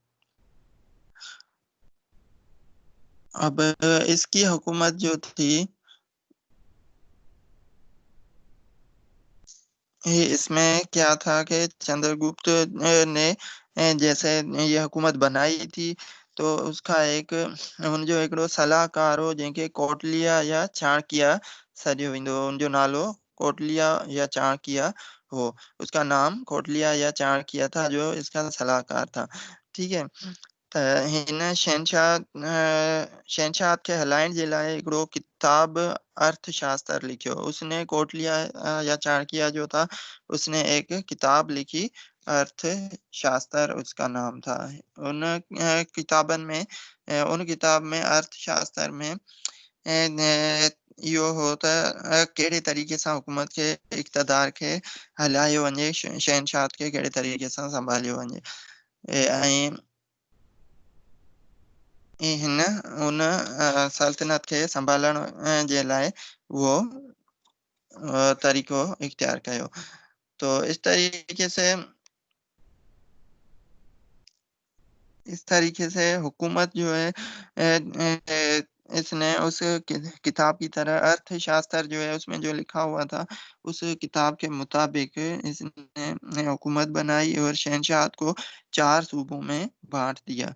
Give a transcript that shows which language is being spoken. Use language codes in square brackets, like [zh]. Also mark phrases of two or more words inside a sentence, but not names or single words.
[hi] अब इसकी हुकूमत जो थी इसमें क्या था कि चंद्रगुप्त ने जैसे ये हुकूमत बनाई थी तो उसका एक [sd] हुनजो हिकिड़ो सलाहकार हो जंहिंखे कोटलिया या चाणक्य सॾियो वेंदो हो, हुनजो नालो कोटलिया या चाणक्य हो, [hi] उसका नाम कोटलिया या चाणक्य था जो इसका सलाहकार था। ठीक है, [sd] त हिन शहनशाह खे हलाइण जे लाइ हिकिड़ो किताब अर्थशास्त्र लिखियो। [hi] उसने कोटलिया या चाणक्य जो था, उसने एक किताब लिखी, अर्थशास्त्र उसका नाम था। [sd] उन किताबन में उन किताब में अर्थशास्त्र में इहो हो त कहिड़े तरीक़े सां हुकूमत खे इक़्तदार खे हलायो वञे, शहनशाह खे कहिड़े तरीक़े सां संभालियो वञे। ऐं हिन उन सल्तनत खे संभालण जे लाइ उहो तरीक़ो इख्तियार कयो। [hi] तो इस तरीके से हुकूमत जो है इसने उस किताब की तरह अर्थशास्त्र जो है उसमें जो लिखा हुआ था उस किताब के मुताबिक इसने हुकूमत बनाई और शहनशाह को 4 सूबों में बांट दिया।